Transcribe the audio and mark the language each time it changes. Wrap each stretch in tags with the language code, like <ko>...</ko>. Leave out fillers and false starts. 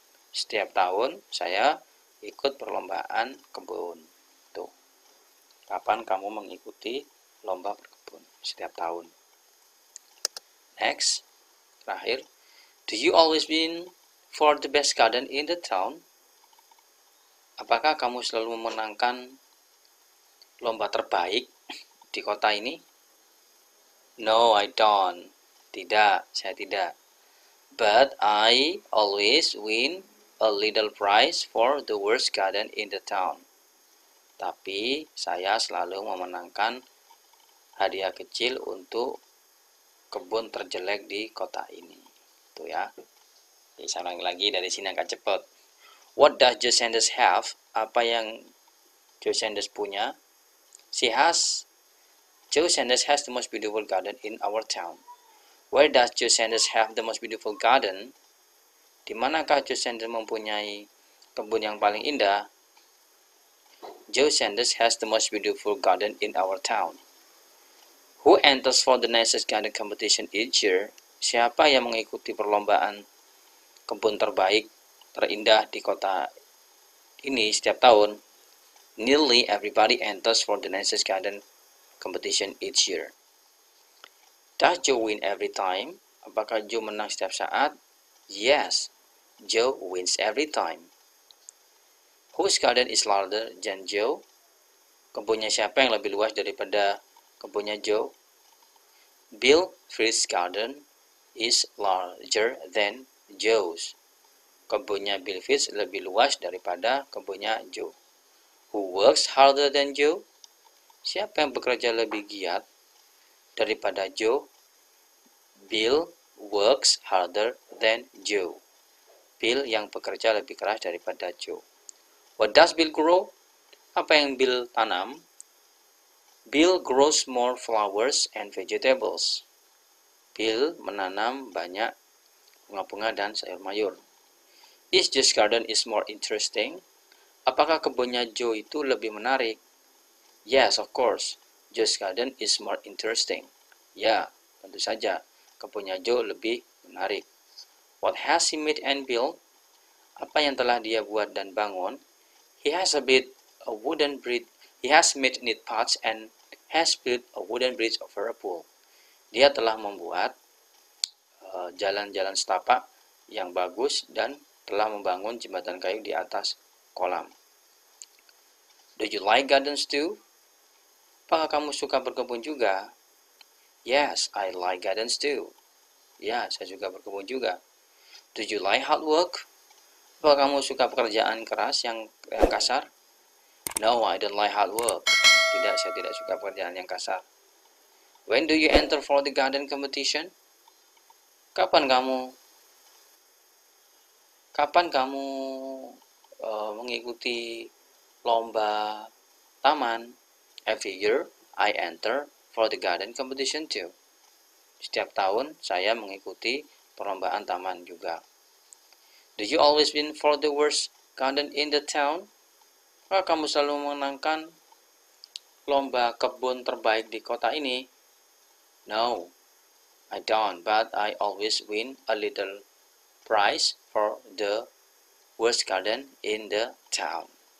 <id>Setiap tahun saya ikut perlombaan kebun. Tuh. Kapan kamu mengikuti lomba berkebun? Setiap tahun. Next. Terakhir.</id> <en>Do you always win for the best garden in the town?</en> <id>Apakah kamu selalu memenangkan lomba terbaik di kota ini?</id> <en>No, I don't.</en> <id>Tidak, saya tidak.</id> <en>But I always win a little prize for the worst garden in the town.</en> <id>Tapi saya selalu memenangkan hadiah kecil untuk kebun terjelek di kota ini. Tuh ya. Jadi saya ulangi lagi dari sini agak cepat.</id> <en>What does Joe Sanders have?</en> <id>Apa yang Joe Sanders punya?</id> <en>Joe Sanders has the most beautiful garden in our town. Where does Joe Sanders have the most beautiful garden?</en> <id>Di manakah Joe Sanders mempunyai kebun yang paling indah?</id> <en>Joe Sanders has the most beautiful garden in our town. Who enters for the nicest garden competition each year?</en> <id>Siapa yang mengikuti perlombaan kebun terbaik, terindah di kota ini setiap tahun?</id> <en>Nearly everybody enters for the nicest garden competition each year. Does Joe win every time?</en> <id>Apakah Joe menang setiap saat?</id> <en>Yes, Joe wins every time. Whose garden is larger than Joe?</en> <id>Kebunnya siapa yang lebih luas daripada kebunnya Joe?</id> <en>Bill Fritz garden is larger than Joe's.</en> <id>Kebunnya Bill Fritz lebih luas daripada kebunnya Joe.</id> <en>Who works harder than Joe?</en> <id>Siapa yang bekerja lebih giat daripada Joe?</id> <en>Bill works harder than Joe.</en> <id>Bill yang bekerja lebih keras daripada Joe.</id> <en>What does Bill grow?</en> <id>Apa yang Bill tanam?</id> <en>Bill grows more flowers and vegetables.</en> <id>Bill menanam banyak bunga-bunga dan sayur mayur.</id> <en>Is Joe's garden is more interesting?</en> <id>Apakah kebunnya Joe itu lebih menarik?</id> <en>Yes, of course. Joe's garden is more interesting.</en> <id>Ya, tentu saja. Kebunnya Joe lebih menarik.</id> <en>What has he made and built?</en> <id>Apa yang telah dia buat dan bangun?</id> <en>He has made neat pots and has built a wooden bridge over a pool.</en> <id>Dia telah membuat jalan-jalan setapak yang bagus dan telah membangun jembatan kayu di atas kolam.</id> <en>Do you like gardens too?</en> <id>Apakah kamu suka berkebun juga?</id> <en>Yes, I like gardens too.</en> <id>Ya, saya juga berkebun juga.</id> <en>Do you like hard work?</en> <id>Apakah kamu suka pekerjaan keras yang kasar?</id> <en>No, I don't like hard work.</en> <id>Tidak, saya tidak suka pekerjaan yang kasar.</id> <en>When do you enter for the garden competition?</en> <id>Kapan kamu mengikuti lomba taman?</id> <en>Every year I enter for the garden competition too.</en> <id>Setiap tahun saya mengikuti perlombaan taman juga.</id> <en>Do you always win for the worst garden in the town?</en> <id>Apakah kamu selalu memenangkan lomba kebun terbaik di kota ini?</id> <en>No, I don't, but I always win a little prize for the worst garden in the town.</en>